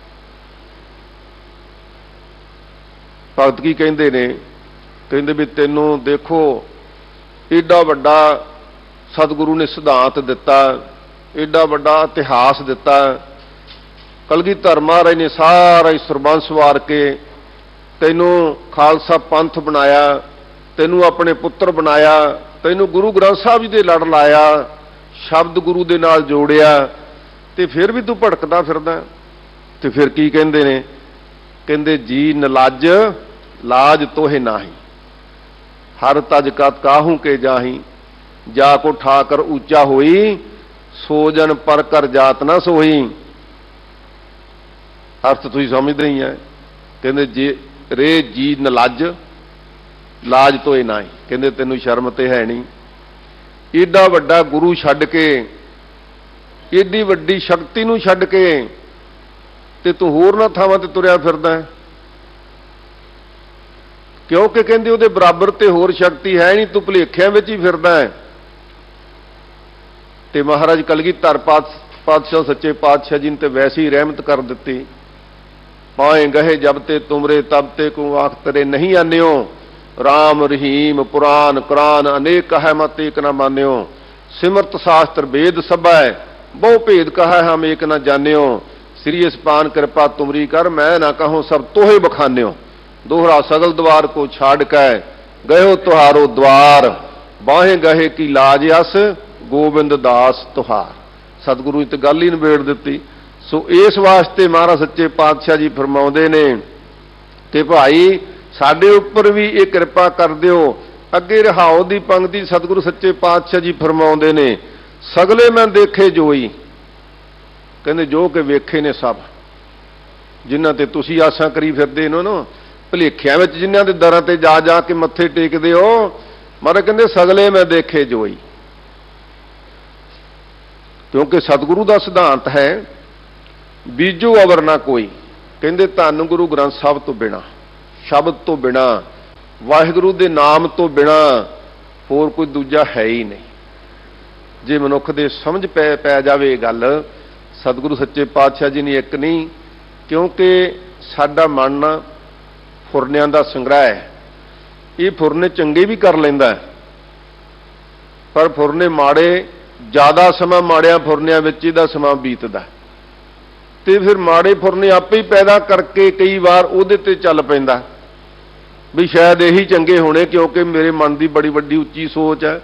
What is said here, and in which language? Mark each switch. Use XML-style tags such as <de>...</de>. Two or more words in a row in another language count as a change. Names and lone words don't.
<pa>ਭਗਤ ਕੀ ਕਹਿੰਦੇ ਨੇ, ਕਹਿੰਦੇ ਭੀ ਤੈਨੂੰ ਦੇਖੋ ਏਡਾ ਵੱਡਾ ਸਤਿਗੁਰੂ ਨੇ ਸਿਧਾਂਤ ਦਿੱਤਾ, ਏਡਾ ਵੱਡਾ ਇਤਿਹਾਸ ਦਿੱਤਾ, ਕਲਗੀਧਰ ਮਹਾਰਾਜ ਨੇ ਸਾਰਾ ਹੀ ਸਰਬੰਸ ਵਾਰ ਕੇ ਤੈਨੂੰ ਖ਼ਾਲਸਾ ਪੰਥ ਬਣਾਇਆ, ਤੈਨੂੰ ਆਪਣੇ ਪੁੱਤਰ ਬਣਾਇਆ, ਤੈਨੂੰ ਗੁਰੂ ਗ੍ਰੰਥ ਸਾਹਿਬ ਜੀ ਦੇ ਲੜ ਲਾਇਆ, ਸ਼ਬਦ ਗੁਰੂ ਦੇ ਨਾਲ ਜੋੜਿਆ, ਤੇ ਫਿਰ ਭੀ ਤੂੰ ਭੜਕਦਾ ਫਿਰਦਾ। ਤੇ ਫਿਰ ਕੀ ਕਹਿੰਦੇ ਨੇ, ਕਹਿੰਦੇ ਜੀ ਨਲਜ ਲਾਜ ਤੋਹੇ ਨਾਹੀ, ਹਰ ਤਜ ਕਾ ਕਾਹੂ ਕੇ ਜਾਹੀ, ਜਾਕੋ ਠਾਕੁਰ ਊਂਚਾ ਹੋਈ, ਸੋਜਨ ਪਰ ਕਰ ਜਾਤ ਨਾ ਸੋਹੀ। ਅਰਥ ਤੁਸੀਂ ਸਮਝਦੇ ਹੀ ਹੈ। ਕਹਿੰਦੇ ਜੇ ਰੇ ਜੀ ਨਲਜ, ਲਾਜ ਤੋਏ ਨਾਹੀ, ਕਹਿੰਦੇ ਤੈਨੂੰ ਸ਼ਰਮ ਤੇ ਹੈ ਨਹੀਂ। ਏਡਾ ਵੱਡਾ ਗੁਰੂ ਛੱਡ ਕੇ, ਏਡੀ ਵੱਡੀ ਸ਼ਕਤੀ ਨੂੰ ਛੱਡ ਕੇ ਤੇ ਤੂੰ ਹੋਰ ਨਾ ਥਾਵਾਂ ਤੇ ਤੁਰਿਆ ਫਿਰਦਾ ਹੈ। ਕਿਉਂਕਿ ਕਹਿੰਦੇ ਉਹਦੇ ਬਰਾਬਰ ਤੇ ਹੋਰ ਸ਼ਕਤੀ ਹੈ ਨਹੀਂ, ਤੂੰ ਭੁਲੇਖਿਆਂ ਵਿੱਚ ਹੀ ਫਿਰਦਾ ਹੈ। ਤੇ ਮਹਾਰਾਜ ਕਲਗੀਧਰ ਪਾਤਸ਼ਾਹ ਸੱਚੇ ਪਾਤਸ਼ਾਹ ਜੀ ਨੇ ਤੇ ਵੈਸੀ ਰਹਿਮਤ ਕਰ ਦਿੱਤੀ।</pa> <bra>पाए गहे जब ते तुमरे तब ते को आख तेरे नहीं आन्यो, राम रहीम पुराण कुरान अनेक कह मत एक न मान्यो, सिमरत शास्त्र वेद सभै बहु भेद कह हम एक न जान्यो, श्री पान कृपा तुमरी कर मैं ना कहूँ सब तोहे बखान्यो, दोहरा सगल द्वार को छाड़ कै गयो तुहारो द्वार, बाहें गहे की लाज अस गोबिंद दास तुहार।</bra> <pa>ਸਤਿਗੁਰੂ ਨੇ ਤੋ ਗੱਲ ਹੀ ਨਿਬੇੜ ਦੀ। ਸੋ ਇਸ ਵਾਸਤੇ ਮਹਾਰਾਜ ਸੱਚੇ ਪਾਤਸ਼ਾਹ ਜੀ ਫ਼ਰਮਾਉਂਦੇ ਨੇ ਕਿ ਭਾਈ ਸਾਡੇ ਉੱਪਰ ਭੀ ਯੇ ਕਿਰਪਾ ਕਰ ਦਿਓ। ਅੱਗੇ ਰਹਾਉ ਦੀ ਪੰਕਤੀ ਸਤਿਗੁਰੂ ਸੱਚੇ ਪਾਤਸ਼ਾਹ ਜੀ ਫ਼ਰਮਾਉਂਦੇ ਨੇ, ਸਗਲੇ ਮੈਂ ਦੇਖੇ ਜੋਈ, ਕਹਿੰਦੇ ਜੋ ਕਿ ਵੇਖੇ ਨੇ ਸਭ, ਜਿਨ੍ਹਾਂ ਤੇ ਤੁਸੀਂ ਆਸਾਂ ਕਰੀ ਫਿਰਦੇ ਹੋ ਨਾ, ਭੁਲੇਖਿਆਂ ਵਿੱਚ ਜਿਨ੍ਹਾਂ ਦੇ ਦਰਾਂ ਤੇ ਜਾ ਜਾ ਕੇ ਮੱਥੇ ਟੇਕਦੇ ਹੋ, ਮਹਾਰਾਜ ਕਹਿੰਦੇ ਸਗਲੇ ਮੈਂ ਦੇਖੇ ਜੋਈ। ਕਿਉਂਕਿ ਸਤਿਗੁਰੂ ਕਾ ਸਿਧਾਂਤ ਹੈ ਬੀਜੋ ਅਵਰ ਨਾ ਕੋਈ, ਕਹਿੰਦੇ ਧੰਨ ਗੁਰੂ ਗ੍ਰੰਥ ਸਾਹਿਬ ਤੋ ਬਿਨਾ, ਸ਼ਬਦ ਤੋ ਬਿਨਾ, ਵਾਹਿਗੁਰੂ ਕੇ ਨਾਮ ਤੋ ਬਿਨਾ ਹੋਰ ਕੋਈ ਦੂਜਾ ਹੈ ਹੀ ਨਹੀਂ। ਜੇ ਮਨੁੱਖ ਦੇ ਸਮਝ ਪੈ ਜਾਵੇ ਗੱਲ, ਸਤਿਗੁਰੂ ਸੱਚੇ ਪਾਤਸ਼ਾਹ ਜੀ ਨੇ ਇੱਕ ਨਹੀਂ, ਕਿਉਂਕਿ ਸਾਡਾ ਮਨ ਫੁਰਨਿਆਂ ਦਾ ਸੰਗ੍ਰਹਿ ਹੈ। ਯੇ ਫੁਰਨੇ ਚੰਗੇ ਭੀ ਕਰ ਲੈਂਦਾ ਹੈ, ਪਰ ਫੁਰਨੇ ਮਾੜੇ ਜ਼ਿਆਦਾ ਸਮਾ ਮਾੜਿਆ ਫੁਰਨਿਆਂ ਵਿੱਚ ਇਹਦਾ ਸਮਾ ਬੀਤਦਾ, ਤੇ ਫਿਰ ਮਾੜੇ ਫੁਰਨੇ ਆਪੇ ਹੀ ਪੈਦਾ ਕਰਕੇ ਕਈ ਬਾਰ ਉਹਦੇ ਤੇ ਚੱਲ ਪੈਂਦਾ ਭੀ ਸ਼ਾਇਦ ਯਹੀ ਚੰਗੇ ਹੋਣੇ, ਕਿਉਂਕਿ ਮੇਰੇ ਮਨ ਕੀ ਬੜੀ ਵੱਡੀ ਉੱਚੀ ਸੋਚ ਹੈ।</pa>